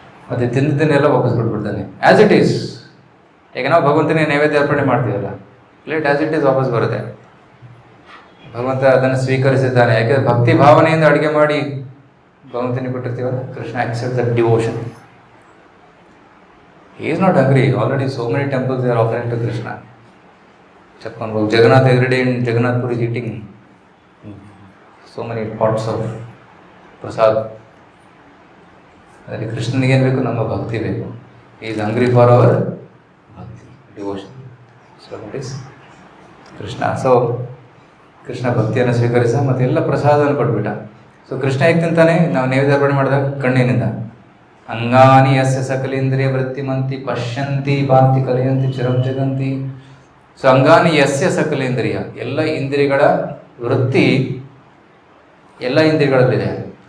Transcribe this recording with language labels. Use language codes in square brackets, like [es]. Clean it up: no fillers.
[kn] ಮತ್ತು ತಿಂದಿದ್ದನ್ನೆಲ್ಲ ವಾಪಸ್ ಕೊಟ್ಬಿಡ್ತಾನೆ [en] As it is. [kn] ಈಗ ನಾವು ಭಗವಂತನೇ ನೈವೇದ್ಯ ಅರ್ಪಣೆ ಮಾಡ್ತೀವಲ್ಲ, ಪ್ಲೇಟ್ ಆ್ಯಸ್ ಇಟ್ ಈಸ್ ವಾಪಸ್ ಬರುತ್ತೆ. ಭಗವಂತ ಅದನ್ನು ಸ್ವೀಕರಿಸಿದ್ದಾನೆ. ಯಾಕೆಂದರೆ ಭಕ್ತಿ ಭಾವನೆಯಿಂದ ಅಡುಗೆ ಮಾಡಿ ಭಗವಂತನಿಗೆ ಕೊಟ್ಟಿರ್ತೀವಲ್ಲ, Krishna [en] Accept that devotion. He is not hungry. Already so many temples they are offering to Krishna. Chappan Bhog, Jagannath every day in Jagannath Puri is eating so many pots of prasad. [kn] ಅದರಲ್ಲಿ ಕೃಷ್ಣನಿಗೆ ಏನು ಬೇಕು? ನಮ್ಮ ಭಕ್ತಿ ಬೇಕು. [en] He is hungry for our bhakti, devotion. So that is Krishna. [kn] So Krishna ಭಕ್ತಿಯನ್ನು ಸ್ವೀಕರಿಸ ಮತ್ತು ಎಲ್ಲ ಪ್ರಸಾದವನ್ನು ಕೊಟ್ಬಿಟ್ಟ. ಸೊ ಕೃಷ್ಣ ಹೇಗೆ ತಿಂತಾನೆ? ನಾವು ನೈವೇದ್ಯ ಅರ್ಪಣೆ ಮಾಡಿದಾಗ ಕಣ್ಣಿನಿಂದ. [sa] ಅಂಗಾನಿ ಯಸ್ಯ ಸಕಲೇಂದ್ರಿಯ ವೃತ್ತಿಮಂತಿ ಪಶ್ಯಂತಿ ಭಾಂತಿ ಕಲಿಯಂತಿ ಚಿರಂ ಜಗಂತಿ. [kn] ಸೊ [sa] ಅಂಗಾನಿ ಯಸ್ಯ ಸಕಲೇಂದ್ರಿಯ, [kn] ಎಲ್ಲ ಇಂದ್ರಿಯಗಳ ವೃತ್ತಿ ಎಲ್ಲ ಇಂದ್ರಿಯಗಳಲ್ಲಿದೆ.